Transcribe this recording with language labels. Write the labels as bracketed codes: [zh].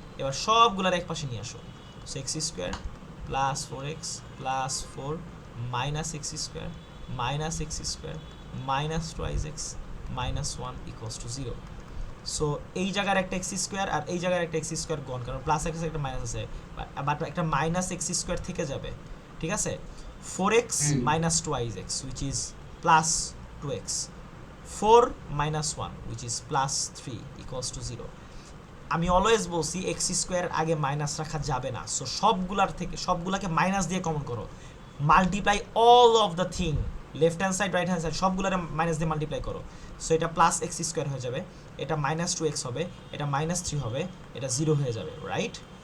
[bn] এবার সবগুলার এক পাশে নিয়ে আসো। So x square plus 4x plus 4 minus x square minus x square minus 2x minus 1 equals to 0। So এই জায়গার একটা এক্স স্কোয়ার আর এই জায়গার একটা এক্স স্কোয়ার গন, কারণ প্লাস এক্স একটা মাইনাস আছে, বাট একটা মাইনাস এক্স স্কোয়ার থেকে যাবে, ঠিক আছে? [en] 4x minus 2x which is plus 2x, 4 minus 1 which is plus 3 equals to 0. [bn] আমি অলওয়েজ বলছি এক্স স্কোয়ার আগে মাইনাস রাখা যাবে না। সো সবগুলাকে মাইনাস দিয়ে কমন করো, [en] multiply all of the thing, [bn] left hand side right hand side সবগুলারে minus দিয়ে multiply করো। সো এটা প্লাস এক্স স্কোয়ার হয়ে যাবে, এটা মাইনাস 2x হবে, এটা মাইনাস 3 হবে, এটা 0 হয়ে যাবে, রাইট?